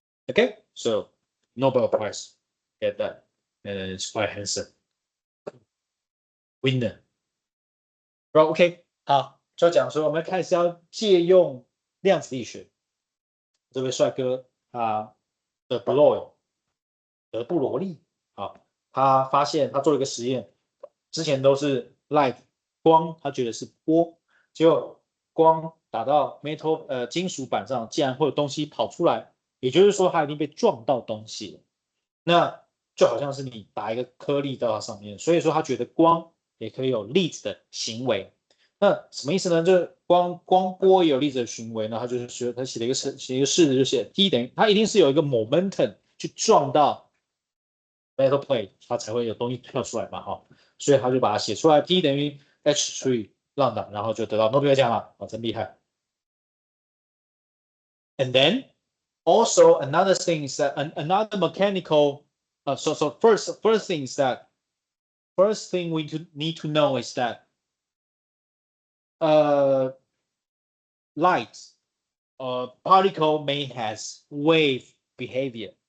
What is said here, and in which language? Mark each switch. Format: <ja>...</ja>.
<en>Okay, so Nobel Prize get that, and it's quite handsome. Winner.</en> <zh>OK， 好，就讲说我们开始要借用量子力学。这位帅哥的布罗利他发现他做了一个实验，之前都是 light 光，他觉得是波，结果光打到金属板上，竟然会有东西跑出来，也就是说它已经被撞到东西了。那就好像是你打一个颗粒到它上面，所以说他觉得光也可以有粒子的行为。那什么意思呢？就是光波也有粒子的行为呢？他就是说他写了一个式子，就写 T 等于它一定是有一个 momentum 去撞到 metal plate， 它才会有东西跳出来嘛，所以他就把它写出来 ，P 等于 h 除以lambda，然后就得到诺贝尔奖了，真厉害。</zh> <en>And then also another thing is that another mechanical. So first thing is that first thing we need to know is that light particle may has wave behavior.</en>